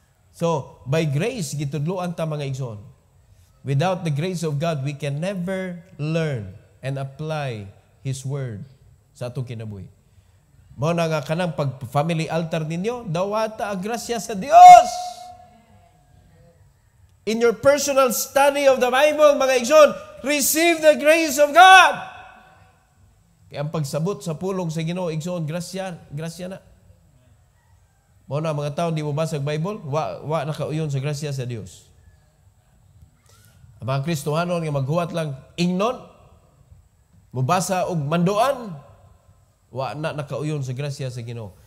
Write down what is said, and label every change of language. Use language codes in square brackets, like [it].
[en] So, by grace, [ceb] gitudloan ta mga igsoon. [en] Without the grace of God, we can never learn and apply His Word [ceb] sa atong kinabuhi. Mao na nga kanang pag-family altar ninyo, dawata ang grasya sa Dios. [en] In your personal study of the Bible, [ceb] mga igsoon, [en] receive the grace of God. [ceb] Kaya ang pagsabot sa pulong sa Ginoo, igsoon, grasya na. Mao na mga tao di mo basag Bible, wa nakauyon sa grasya sa Dios. Ang mga Kristohanon nga maghuwat lang ingnon, mubasa og manduan, wa na nakauyon sa grasya sa Ginoo.